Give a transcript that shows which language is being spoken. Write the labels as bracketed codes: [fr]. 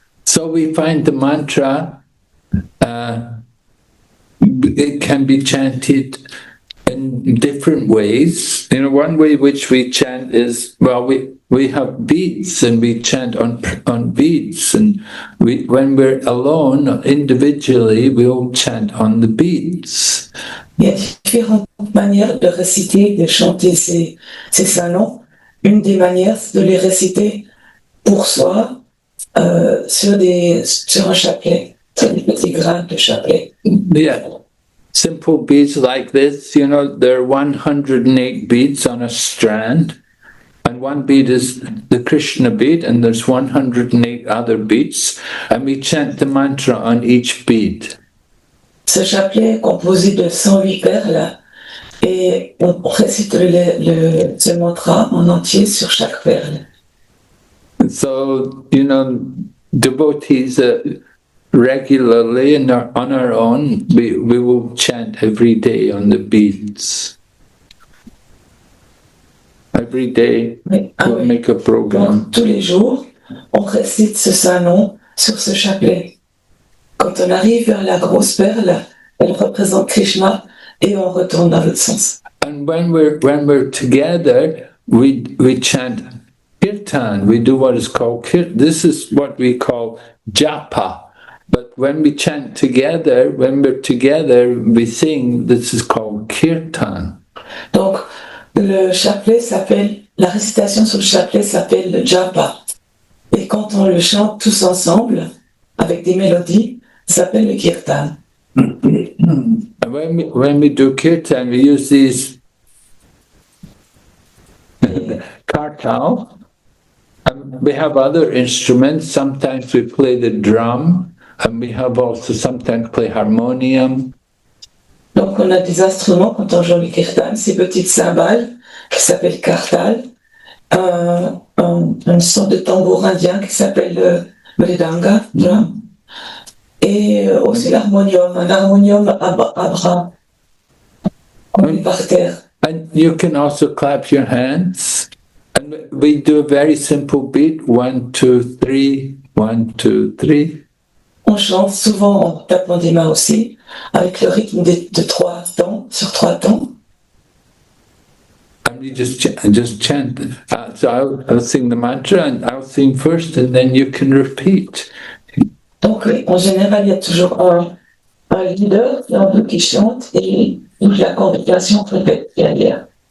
[en] So we find the mantra, it can be chanted in different ways. You know, one way which we chant is, well, we have beads and we chant on beads, and when we're alone individually, we'll chant on the beads. [fr] Il y a différentes manières de réciter, de chanter ces saints noms. Une des manières, c'est de les réciter pour soi sur un chapelet, sur des petits grains de chapelet. [en] Yeah. Simple beads like this, you know, there are 108 beads on a strand, and one bead is the Krishna bead, and there's 108 other beads, and we chant the mantra on each bead. [fr] Ce chapelet est composé de 108 perles et on récite ce mantra en entier sur chaque perle. [en] So, you know, devotees regularly and on our own, we will chant every day on the beads. Every day, we'll make a program. [fr] Donc, tous les jours, on récite ce saint nom sur ce chapelet. Quand on arrive vers la grosse perle, elle représente Krishna et on retourne dans l'autre sens. [en] And when we're together, we chant kirtan. We do what is called kirtan. This is what we call japa. But when we chant together, when we're together, we sing. This is called kirtan. [fr] Donc, le chapelet s'appelle la récitation sur le chapelet s'appelle le japa. Et quand on le chante tous ensemble, avec des mélodies, ça s'appelle le kirtan. [en] And when we do kirtan, we use these kartal. And we have other instruments. Sometimes we play the drum, and we have also sometimes play harmonium. [fr] Donc on a des instruments quand on joue le kirtan, ces petites cymbales qui s'appellent kartal, une sorte de tambour indien qui s'appelle le mridanga, drum, et aussi l'harmonium, un harmonium à bras, on est par terre. [en] And you can also clap your hands. And we do a very simple beat, 1, 2, 3, 1, 2, 3. [fr] On chante souvent en tapant des mains aussi, avec le rythme de 3 temps, sur 3 temps. [en] And we just chant. So I'll sing the mantra, and I'll sing first, and then you can repeat. [fr] Donc en général, il y a toujours un leader qui chante et la congrégation répète derrière.